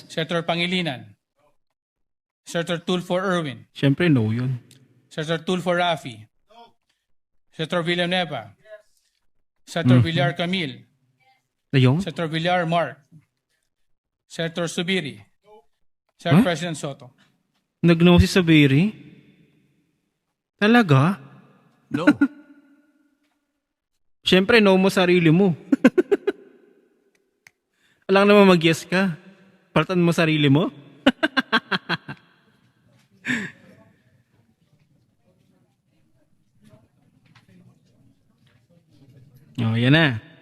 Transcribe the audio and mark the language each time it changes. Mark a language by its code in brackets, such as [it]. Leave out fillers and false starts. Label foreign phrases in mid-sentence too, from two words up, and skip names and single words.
[tl] Senator Pangilinan, Senator Tulfo Irwin, Syempre no yun. Senator Tulfo Rafi, Senator Villanueva, Senator Villar Camil, Ayun? Senator Villar Mark, Senator Subiri, Senator Huh? President Soto. Nag-no si Sabiri? Talaga? No. Syempre no mo sarili mo. Alam naman mag-yes ka. Paltan mo sarili mo? Oh, yan na.